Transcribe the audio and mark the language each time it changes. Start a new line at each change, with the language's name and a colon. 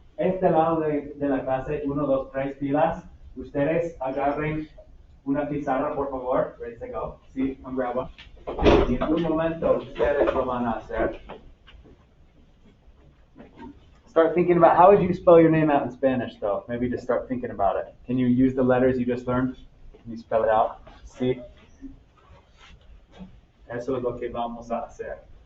Spanish: Este lado de la clase, 1, 2, 3 pilas. Ustedes agarren una pizarra, por favor.
English: Ready to go.
Spanish: Sí,
English: come grab one.
Spanish: Y en un momento ustedes lo van a hacer.
English: Start thinking about how would you spell your name out in Spanish, though? Maybe just start thinking about it. Can you use the letters you just learned? Can you spell it out? Sí.
Spanish: Eso es lo que vamos a hacer.